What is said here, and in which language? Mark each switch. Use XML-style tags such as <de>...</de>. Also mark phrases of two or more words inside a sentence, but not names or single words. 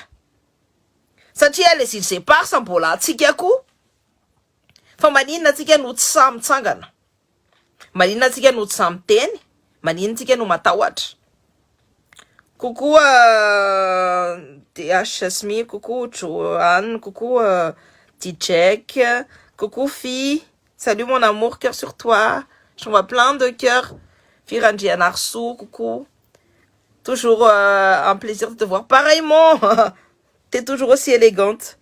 <mg>Satria les îles éparses mbola tsika koa. Fa maninona tsika no tsy samy mitsangana? Maninona tsika no tsy samy miteny? Maninona tsika no matahotra?</mg> <fr>Coucou DHSMI, coucou Joanne, coucou Dijek, coucou Fille, salut mon amour, cœur sur toi, je vois plein de cœurs. Firandji Anarsou, coucou, toujours un plaisir de te voir, pareillement, t'es toujours aussi élégante.</fr>